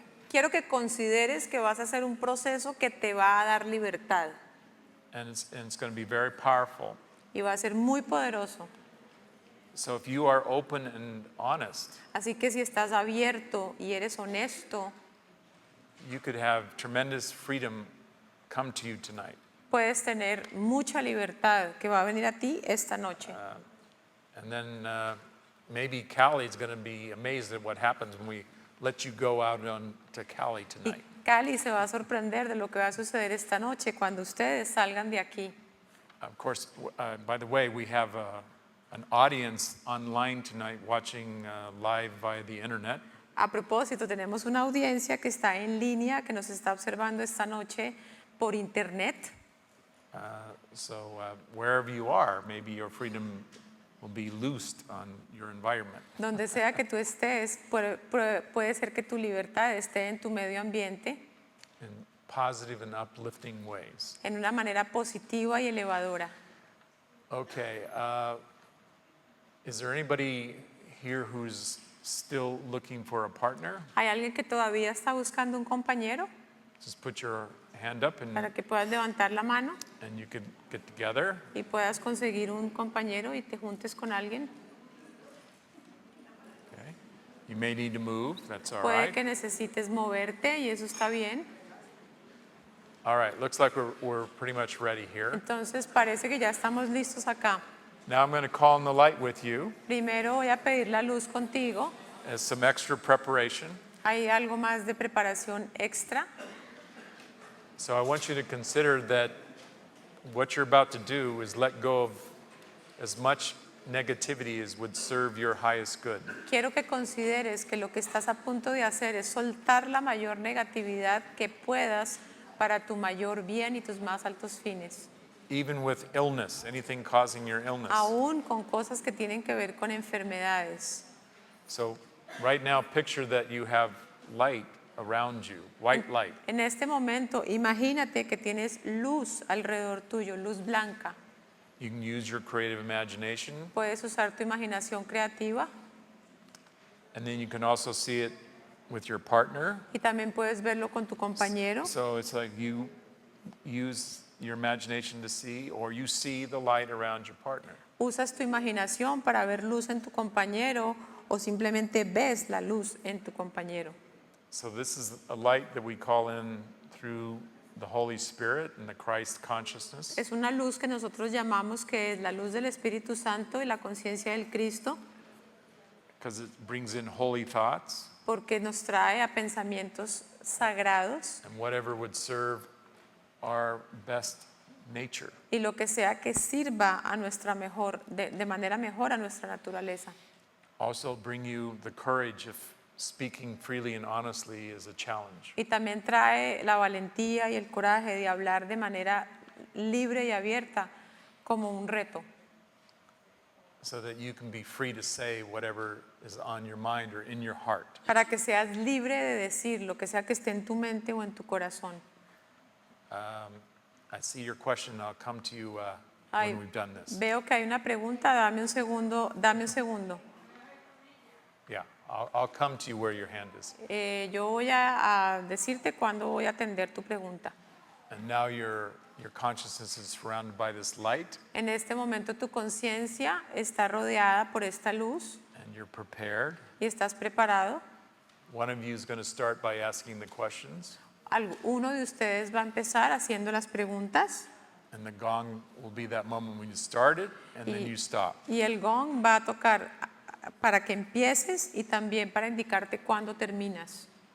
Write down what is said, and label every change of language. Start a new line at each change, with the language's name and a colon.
Spanish: Quiero que consideres que vas a hacer un proceso que te va a dar libertad
English: And it's going to be very powerful.
Spanish: y va a ser muy poderoso.
English: So if you are open and honest,
Spanish: Así que si estás abierto y eres honesto,
English: you could have tremendous freedom come to you tonight.
Spanish: puedes tener mucha libertad que va a venir a ti esta noche.
English: And then maybe Cali is going to be amazed at what happens when we let you go out on to Cali
Spanish: Y
English: tonight.
Spanish: Cali se va a sorprender de lo que va a suceder esta noche cuando ustedes salgan de aquí.
English: Of course, by the way, we have an audience online tonight watching live via the internet.
Spanish: A propósito, tenemos una audiencia que está en línea, que nos está observando esta noche por internet.
English: So wherever you are, maybe your freedom will be loosed on your environment.
Spanish: Donde sea que tú estés, puede ser que tu libertad esté en tu medio ambiente
English: In positive and uplifting ways.
Spanish: en una manera positiva y elevadora.
English: Okay, is there anybody here who's still looking for a partner?
Spanish: ¿Hay alguien que todavía está buscando un compañero
English: Just put your hand up
Spanish: para que puedas levantar la mano
English: and you could get together.
Spanish: y puedas conseguir un compañero y te juntes con alguien?
English: Okay. You may need to move, that's all
Spanish: Puede
English: right.
Spanish: que necesites moverte y eso está bien.
English: All right, looks like we're pretty much ready here.
Spanish: Entonces parece que ya estamos listos acá.
English: Now I'm going to call on the light with you
Spanish: Primero voy a pedir la luz contigo.
English: as some extra preparation.
Spanish: Hay algo más de preparación extra.
English: So I want you to consider that what you're about to do is let go of as much negativity as would serve your highest good.
Spanish: Quiero que consideres que lo que estás a punto de hacer es soltar la mayor negatividad que puedas para tu mayor bien y tus más altos fines.
English: Even with illness, anything causing your illness.
Spanish: Aún con cosas que tienen que ver con enfermedades.
English: So right now, picture that you have light around you, white light.
Spanish: En este momento, imagínate que tienes luz alrededor tuyo, luz blanca.
English: You can use your creative imagination,
Spanish: Puedes usar tu imaginación creativa
English: and then you can also see it with your partner.
Spanish: y también puedes verlo con tu compañero.
English: So it's like you use your imagination to see, or you see the light around your partner.
Spanish: Usas tu imaginación para ver luz en tu compañero o simplemente ves la luz en tu compañero.
English: So this is a light that we call in through the Holy Spirit and the Christ consciousness.
Spanish: Es una luz que nosotros llamamos que es la luz del Espíritu Santo y la conciencia del Cristo,
English: Because it brings in holy thoughts
Spanish: porque nos trae a pensamientos sagrados
English: and whatever would serve our best nature.
Spanish: y lo que sea que sirva a nuestra mejor, de manera mejor a nuestra naturaleza.
English: Also bring you the courage of speaking freely and honestly is a challenge.
Spanish: Y también trae la valentía y el coraje de hablar de manera libre y abierta como un reto,
English: So that you can be free to say whatever is on your mind or in your heart.
Spanish: para que seas libre de decir lo que sea que esté en tu mente o en tu corazón.
English: I see your question. I'll come to you
Spanish: Ay,
English: when we've done this.
Spanish: veo que hay una pregunta, dame un segundo.
English: Yeah, I'll come to you where your hand is.
Spanish: Yo voy a decirte cuándo voy a atender tu pregunta.
English: And now your consciousness is surrounded by this light,
Spanish: En este momento tu conciencia está rodeada por esta luz
English: and you're prepared.
Spanish: y estás preparado.
English: One of you is going to start by asking the questions,
Spanish: Uno de ustedes va a empezar haciendo las preguntas
English: and the gong will be that moment when you start it, and then you stop.
Spanish: y el gong va a tocar para que empieces y también para indicarte cuándo terminas.